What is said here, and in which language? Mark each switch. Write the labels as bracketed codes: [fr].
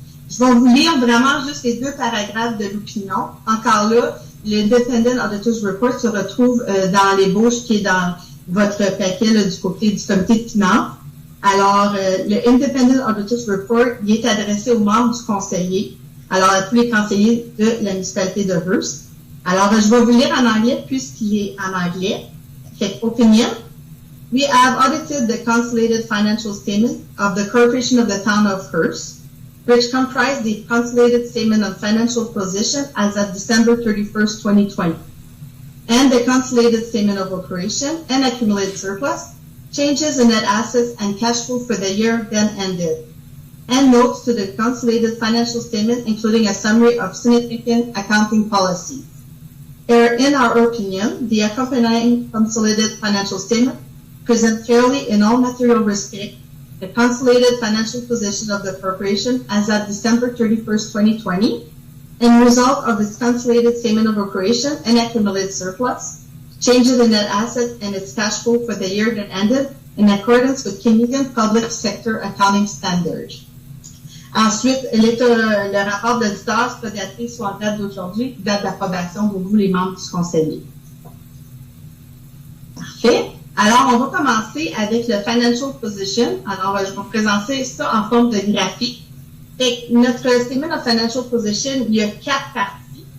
[fr] Je vais vous lire vraiment juste les deux paragraphes de l'opinion. Encore là, le Independent Auditors Report se retrouve dans l'ébauche qui est dans votre paquet là, du côté du comité de finances. Alors, le Independent Auditors Report, il est adressé aux membres du conseiller, alors à tous les conseillers de la municipalité de Hearst. Alors, je vais vous lire en anglais puisqu'il est en anglais. [en] Opinion. We have audited the consolidated financial statement of the Corporation of the Town of Hearst, which comprise the consolidated statement of financial position as of December 31st, 2020, and the consolidated statement of operation and accumulated surplus, changes in net assets and cash flow for the year then ended, and notes to the consolidated financial statement, including a summary of significant accounting policies. In our opinion, the accompanying consolidated financial statement present clearly in all material respect the consolidated financial position of the corporation as of December 31st, 2020, and result of its consolidated statement of operation and accumulated surplus, changes in net assets and its cash flow for the year that ended in accordance with Canadian Public Sector Accounting Standards. [fr] Ensuite, le rapport d'auditeur sera daté soit en date d'aujourd'hui, date d'approbation pour vous, les membres du conseiller. Parfait. Alors, on va commencer avec le Financial Position. Alors, je vais vous présenter ça en forme de graphique. Et notre Statement of Financial Position, il y a 4 parties.